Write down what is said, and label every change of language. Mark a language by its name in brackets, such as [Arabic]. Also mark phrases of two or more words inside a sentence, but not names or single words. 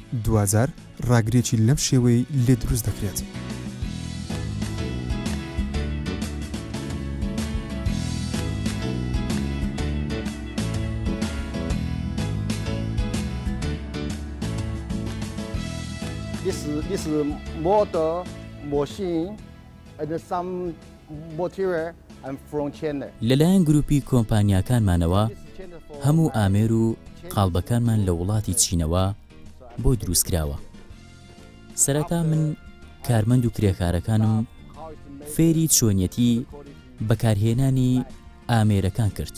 [Central Kurdish] دوازار ڕاگرێکی لەم شێوەی لێ دروست دەکرێت. [English] This motor machine and some material and from China. [Central Kurdish] لەلایەن گروپی کۆمپانیاکانمانەوە هەموو ئامێر و قاڵبەکانمان لە وڵاتی چینەوە بۆ دروستکراوە. سەرەتا من کارمەند و کرێکارەکانم فێری چۆنیەتی بەکارهێنانی ئامێرەکان کرد.